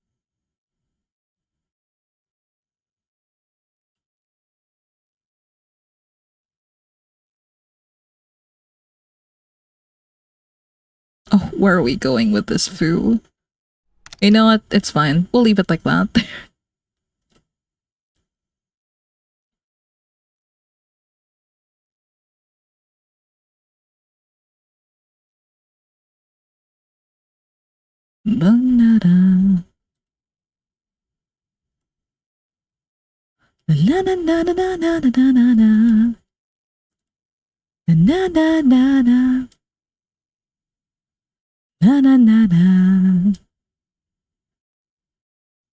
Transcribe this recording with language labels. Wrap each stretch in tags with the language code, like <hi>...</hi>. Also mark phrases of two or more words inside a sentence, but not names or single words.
<en>Oh, where are we going with this food? You know what? It's fine. We'll leave it like that. Ba-na-da. La-na-na-na-na-na-na-na-na. Na-na-na-na-na. Na-na-na-na.</en>